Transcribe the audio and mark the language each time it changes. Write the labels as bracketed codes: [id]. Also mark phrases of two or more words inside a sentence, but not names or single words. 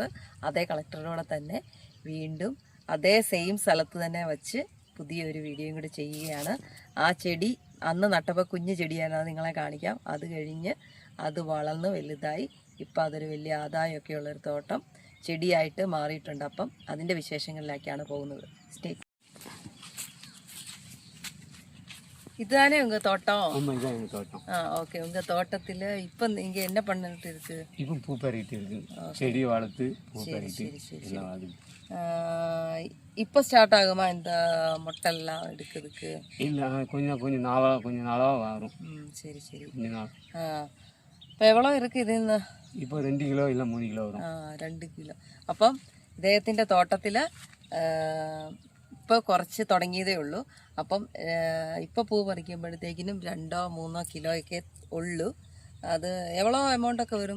[ml] അതേ കളക്ടറുടെ തന്നെ വീണ്ടും അതേ സെയിം സ്ഥലത്ത് തന്നെ വച്ച് പുതിയൊരു വീഡിയോയും കൂടി ചെയ്യുകയാണ്. ആ ചെടി അന്ന് നട്ടപ്പോൾ കുഞ്ഞു ചെടിയാണ്, അത് നിങ്ങളെ കാണിക്കാം. അത് കഴിഞ്ഞ് അത് വളർന്ന് വലുതായി ഇപ്പം അതൊരു വലിയ ആദായമൊക്കെ ഉള്ളൊരു തോട്ടം ചെടിയായിട്ട് മാറിയിട്ടുണ്ട്. അപ്പം അതിൻ്റെ വിശേഷങ്ങളിലേക്കാണ് പോകുന്നത്. സ്റ്റേ. [ta] இதுதானே உங்க தோட்டம்? ஆமா, இதான் எங்க தோட்டம். ஓகே. உங்க தோட்டத்துல இப்போ நீங்க என்ன பண்ணிட்டு இருக்கு? இப்போ பூ பறிட்டு இருக்கு, செடி வளர்த்து பூ பறிட்டு எல்லாம் ஆகுது. இப்போ ஸ்டார்ட் ஆகுமா இந்த மொட்டெல்லாம் எடுக்கிறதுக்கு? இல்லை, கொஞ்சம் நாளாக வரும். சரி சரி. கொஞ்ச நாள். இப்போ எவ்வளோ இருக்குது ഇതിന്ന്? [ml] ഇപ്പോൾ 2 കിലോ ഇല്ല 3 കിലോ വരും. 2 കിലോ. അപ്പം ഇദ്ദേഹത്തിൻ്റെ തോട്ടത്തിൽ ഇപ്പോൾ കുറച്ച് തുടങ്ങിയതേ ഉള്ളൂ. അപ്പം ഇപ്പോൾ പൂ പറിക്കുമ്പോഴത്തേക്കിനും 2-3 കിലോയൊക്കെ ഉള്ളൂ. അത് എവ്വളോ എമൗണ്ടൊക്കെ വരും?